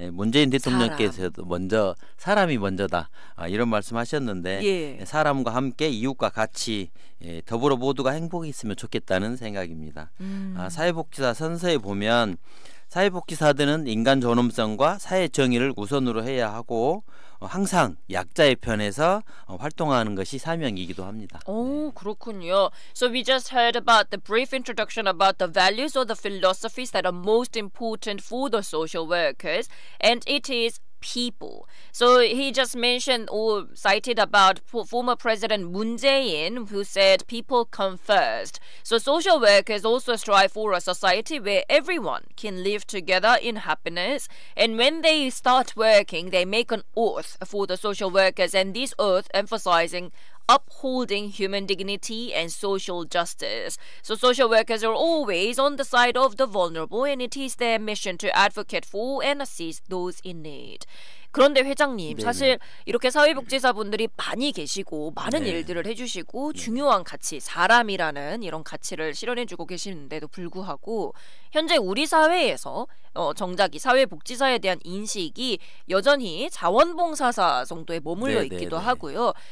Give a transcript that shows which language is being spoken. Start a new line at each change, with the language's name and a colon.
Korean: 문재인 대통령께서도 먼저 사람이 먼저다 이런 말씀하셨는데 사람과 함께 이웃과 같이 더불어 모두가 행복이 있으면 좋겠다는 생각입니다. 사회복지사 선서에 보면 사회복지사들은 인간 존엄성과 사회 정의를 우선으로 해야 하고 항상 약자의 편에서 활동하는 것이 사명이기도 합니다. 그렇군요.
English: So we just heard about the brief introduction about the values or the philosophies that are most important for the social workers, and it is people. So he just mentioned or cited about former President Moon Jae-in, who said people come first. So social workers also strive for a society where everyone can live together in happiness, and when they start working they make an oath for the social workers, and this oath emphasizing upholding human dignity and social justice. So social workers are always on the side of the vulnerable, and it is their mission to advocate for and assist those in need.
Korean: 그런데 회장님, 사실 이렇게 사회복지사분들이 많이 계시고 많은 일들을 해주시고 중요한 가치, 사람이라는 이런 가치를 실현해주고 계시는데도 불구하고 현재 우리 사회에서 정작 이 사회복지사에 대한 인식이 여전히 자원봉사사 정도에 머물러 있기도 하고요.